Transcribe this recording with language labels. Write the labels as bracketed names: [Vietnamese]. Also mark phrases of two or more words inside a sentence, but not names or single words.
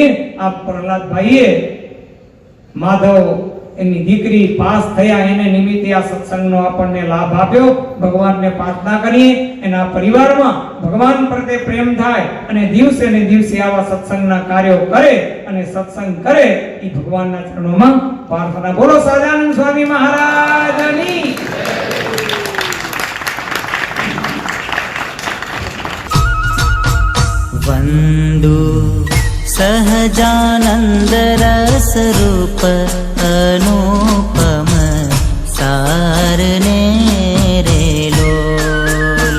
[Gujarati] આ પ્રહલાદભાઈએ માધવ એની દીકરી પાસ થયા, એને નિમિત્તે આ સત્સંગનો આપણને લાભ આપ્યો. ભગવાનને પ્રાર્થના કરીએ એના પરિવારમાં ભગવાન પ્રત્યે પ્રેમ થાય અને દિવસે ને દિવસે આવા સત્સંગના કાર્યો કરે અને સત્સંગ કરે. એ ભગવાનના ચરણોમાં પ્રાર્થના. બોલો સહજાનંદ સ્વામી મહારાજની. વંદુ સહજાનંદ રસ રૂપ અનુપમ સારને રે લોલ.